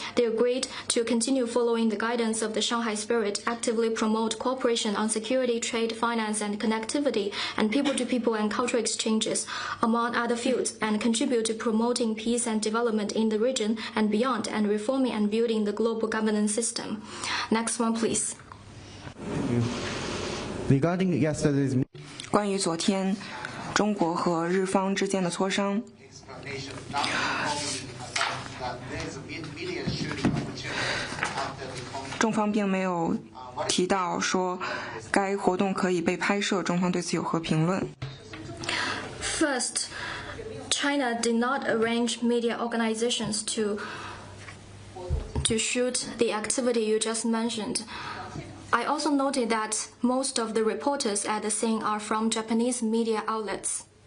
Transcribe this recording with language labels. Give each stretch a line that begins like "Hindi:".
English: They agreed to continue following the guidance of the Shanghai Spirit, actively promote cooperation on security, trade, finance, and connectivity, and people-to-people and cultural exchanges, among other fields, and contribute to promoting peace and development in the region and beyond, and reforming and building the global governance system. Next one, please. Regarding yesterday's
Chinese: 关于昨天中国和日方之间的磋商，中方并没有提到说该活动可以被拍摄，中方对此有何评论？
English: First, China did not arrange media organizations to shoot the activity you just mentioned. I also noted that most of the reporters at the scene are from Japanese media outlets.